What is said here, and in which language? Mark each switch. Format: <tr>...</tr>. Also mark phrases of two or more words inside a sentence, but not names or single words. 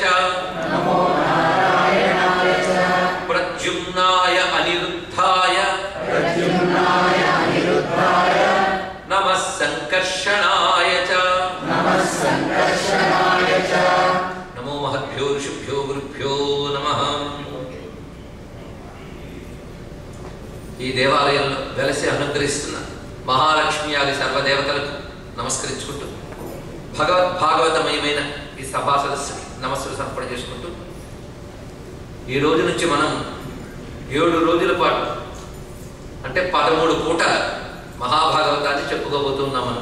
<sa>नमो नारायणाय च प्रद्युम्नाय अनिरुद्धाय प्रद्युम्नाय अनिरुद्धाय नमः संकर्षणाय च नमः संकर्षणाय च नमो महद्भ्यो ऋषिभ्यो गुरुभ्यो नमः</sa> <te>ఈ దేవాలయంలో వెలసి అనుగ్రహిస్తున్న మహాలక్ష్మి ఆది సర్వదేవతలకు నమస్కరించుకుంటూ భాగవతమయమైన ఈ సభా సదస్సుకి నమస్సులు సమర్పణ చేసుకుంటూ ఈ రోజు నుంచి మనం 7 రోజుల పాటు అంటే 13 పూటల మహాభాగవతాన్ని చెప్పుకోబోతున్నాం మనం.</te>